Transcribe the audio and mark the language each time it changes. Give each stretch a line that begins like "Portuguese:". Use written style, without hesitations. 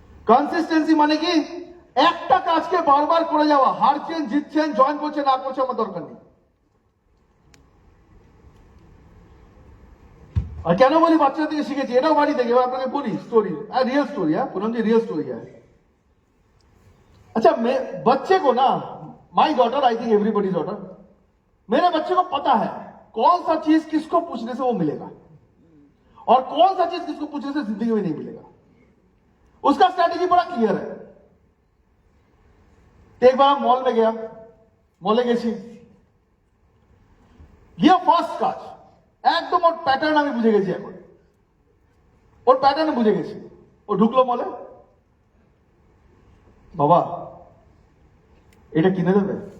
Bangla: Consistency মানে কি একটা কাজকে বারবার করে যাওয়া। হারছেন, জিতছেন, জয়েন করছেন, না করছে আমার দরকার নেই। আর কেন বলি বাচ্চাদের থেকে শিখেছি, এটাও বাড়ি থেকে। এবার আপনাকে বলি
Hindi: स्टोरी, रियल स्टोरी है पूनम जी, रियल स्टोरी है। अच्छा, मैं बच्चे को ना,
English: my daughter, I think everybody daughter,
Hindi: मेरे बच्चे को पता है कौन सा चीज किसको पूछने से वो मिलेगा और कौन सा चीज किसको पूछने से जिंदगी में नहीं मिलेगा। उसका स्ट्रैटेजी बड़ा क्लियर है। एक बार मॉल में गया,
Bangla: मॉले গেছি, গিয়ে ফার্স্ট কাজ একদম ওর প্যাটার্ন আমি বুঝে গেছি। এখন ওর প্যাটার্ন বুঝে গেছি। ও ঢুকলো মলে, বাবা এটা কিনে দেবে?